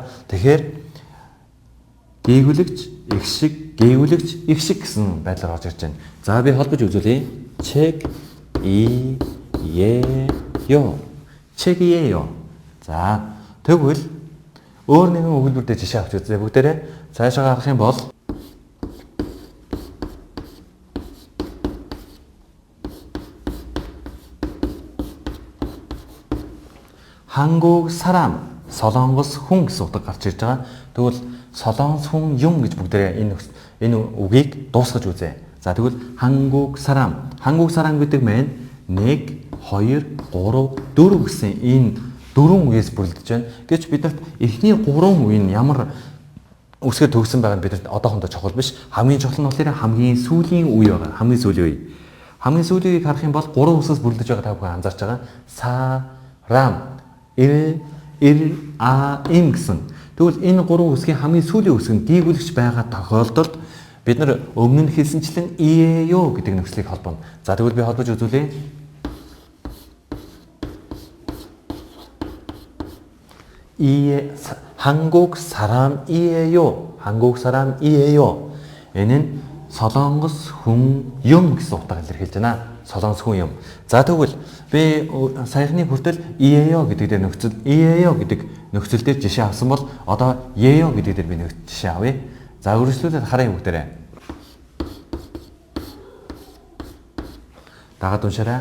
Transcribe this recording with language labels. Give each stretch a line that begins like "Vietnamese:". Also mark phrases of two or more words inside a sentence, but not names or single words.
Mongolian: Тэгэхээр гээгүүлэгч, их шиг, гээгүүлэгч, их шиг гэсэн байдлаар орж ирж байна. За би холбож үзүүлье. Чек ё. Чек ё. За тэгвэл өөр нэгэн өгүүлбэр дээр жишээ авч үзье. Бүгдээрээ цаашаа гарах юм бол
Korean: 한국 사람,
Mongolian: солонгос хүн гэсэн утга гарч ирж байгаа. Тэгвэл солонгос хүн юм гэж бүгдээ энэ үгийг дуусгаж үзье. За тэгвэл
Korean: 한국 사람
Mongolian: гэдэг маань 1 2 3 4 гэсэн энэ 4 үгээс бүрэлдэж байна. Гэвч биднэрт эхний 3 үе нь ямар үсгээр төгсөн байгаа нь биднэрт одоохондоо чухал биш. Хамгийн чухал нь болохоор хамгийн сүүлийн үе байгаа. Хамгийн сүүлийн үе. Хамгийн сүүлийн үеийг харах юм бол 3 үсгээс бүрэлдэж байгаа та бүхэн анзаарч байгаа. 사람 им гэсэн. Тэгвэл энэ 3 үсгийн хамгийн сүүлийн үсэг нь гээгүүлэгч байгаа тохиолдолд бид нар өмнө нь хэлсэнчлэн ё гэдэг нөхцөлийг холбоно. За тэгвэл би холбож үзүүлье.
Korean: 한국 사람이에요. 한국 사람이에요.
Mongolian: 얘는 солонгос хүн юм гэсэн утгаар илэрхийлж байна. Солонгос хүн юм. За тэгвэл би саяхны хүртэл ё гэдэг дээр нөхцөл ё гэдэг нөхцөл дээр жишээ авсан бол одоо её гэдэг дээр би нэг жишээ авъя. За үргэлжлүүлээд харъя бүгдээрээ. Дагаад уншаарай.